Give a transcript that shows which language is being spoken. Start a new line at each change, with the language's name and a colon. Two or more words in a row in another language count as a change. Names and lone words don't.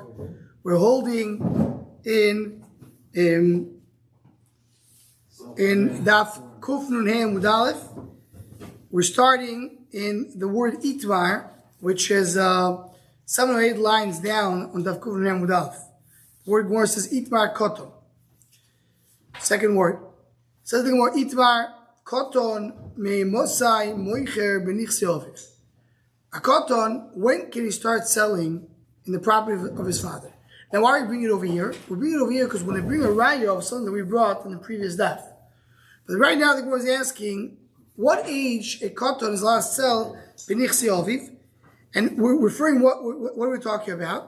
English: We're holding in Daf Kuf Nun Hey Amud Aleph. We're starting in the word Itmar, which is 7 or 8 lines down on Daf Kuf Nun Hey Amud Aleph. The word more says
Hebrew: איתמר קטן.
English: Second word. Says the word
Hebrew: איתמר קטן מאימתי מוכר בנכסי אביו.
English: A koton, when can he start selling in the property of his father? Now, why are we bringing it over here? We bring it over here because when I bring a raya of something that we brought in the previous daf. But right now, the Gemara is asking, what age a koton is allowed to sell
Hebrew: בנכסי אביו?
English: And we're referring, what are we talking about?